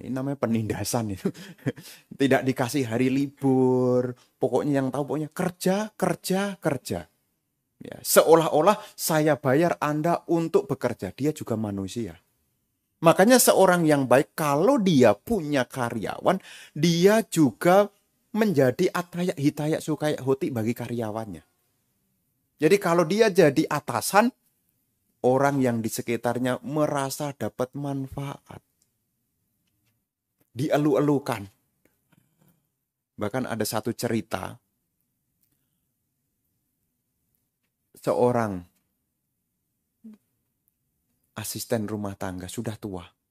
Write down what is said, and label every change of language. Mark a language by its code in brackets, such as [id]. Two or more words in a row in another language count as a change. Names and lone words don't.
[id] Ini namanya penindasan itu. Tidak dikasih hari libur. Pokoknya yang tahu pokoknya kerja, kerja, kerja. Ya, seolah-olah saya bayar Anda untuk bekerja. Dia juga manusia. Makanya seorang yang baik kalau dia punya karyawan, dia juga menjadi [pi] atayak hitayak sukayak hoti [id] bagi karyawannya. Jadi kalau dia jadi atasan, orang yang di sekitarnya merasa dapat manfaat. Dielu-elukan. Bahkan ada satu cerita, seorang asisten rumah tangga sudah tua.